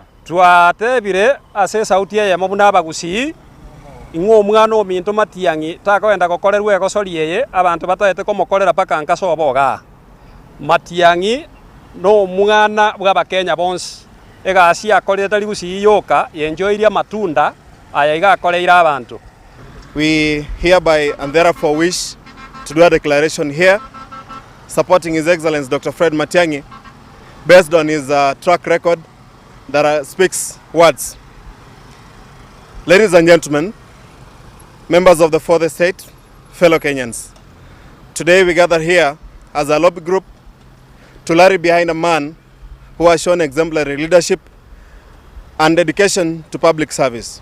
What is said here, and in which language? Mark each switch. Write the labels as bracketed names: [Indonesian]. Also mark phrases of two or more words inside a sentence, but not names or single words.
[Gusii] Twatebire ase sauti ye mabuna Bagusii ingo omwana ominto Matiang'i takoenda gokorerwa egosori yeye abantu bataete komokorera paka nkaso boga. Matiang'i no omwana bwa Bakenya bonse egasi akorete tari Gusii yoka yenjoiria matunda aya igakoreira abantu. [English] We hereby and therefore wish to do a declaration here supporting His Excellency Dr. Fred Matiang'i based on his track record that speaks words. Ladies and gentlemen, members of the fourth estate, fellow Kenyans, today we gather here as a lobby group to rally behind a man who has shown exemplary leadership and dedication to public service.